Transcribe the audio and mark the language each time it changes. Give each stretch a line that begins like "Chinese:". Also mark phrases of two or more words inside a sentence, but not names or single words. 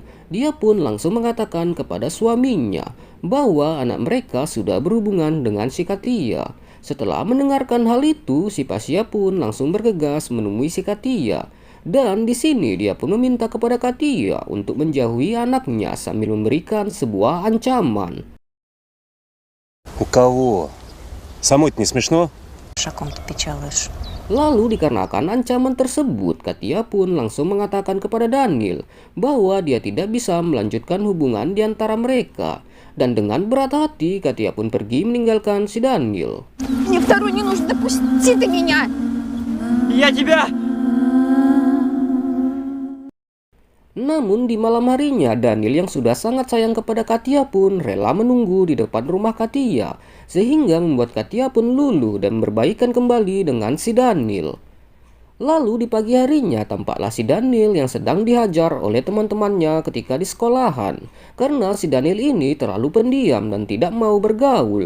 Indonesian: Dia pun langsung mengatakan kepada suaminya bahwa anak mereka sudah berhubungan dengan si Katia. Setelah mendengarkan hal itu, si Pasya pun langsung bergegas menemui si Katia. Dan di sini dia pun meminta kepada Katia untuk menjauhi anaknya sambil memberikan sebuah ancaman.
Russian: У кого? Самой-то не смешно? О ком ты печалуешь?
Indonesian: Lalu dikarenakan ancaman tersebut, Katia pun langsung mengatakan kepada Daniel bahwa dia tidak bisa melanjutkan hubungan di antara mereka. Dan dengan berat hati, Katia pun pergi meninggalkan si Daniel.
Russian: Мне второй не нужен, допусти ты меня! Я тебя...
Indonesian: Namun di malam harinya, Daniel yang sudah sangat sayang kepada Katia pun rela menunggu di depan rumah Katia, sehingga membuat Katia pun luluh dan berbaikan kembali dengan si Daniel. Lalu di pagi harinya tampaklah si Daniel yang sedang dihajar oleh teman-temannya ketika di sekolahan, karena si Daniel ini terlalu pendiam dan tidak mau bergaul.